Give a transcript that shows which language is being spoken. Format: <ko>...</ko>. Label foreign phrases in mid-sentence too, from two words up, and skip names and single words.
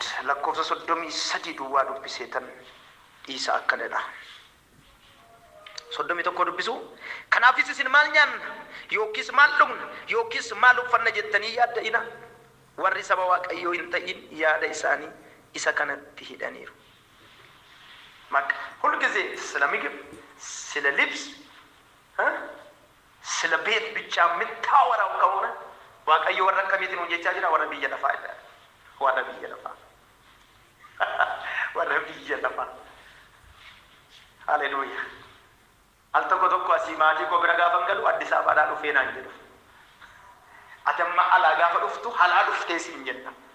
<om>Lakkoofsa 33 duwwaa dubbiseetan dhiisa akkanadha. 31 dubbisu. Kanaafis isin maal nyaanna yookiis maal dhugna yookiis maal uffanna jettanii yaadda'ina. Warri saba Waaqayyoo hin ta'in yaada isaanii isa kanatti hidhaniiru.</om> <am>ሁልጊዜ ስለ ምግብ ስለ ልብስ ስለ ቤት ብቻ የምታወራው ከሆነ</am> <om>Waaqayyo warra akkamiitiin hojjechaa jira? Warra biyya lafaa jedha. Warra biyya lafaa. Warra biyya lafaa. Haleluuyaa. Al tokko tokko asii maatii koo bira gaafa galu Addis Ababaadhaa dhufee naan jedhu. Ati amma alaa gaafa dhuftu halaa dhuftee siin jenna.</om>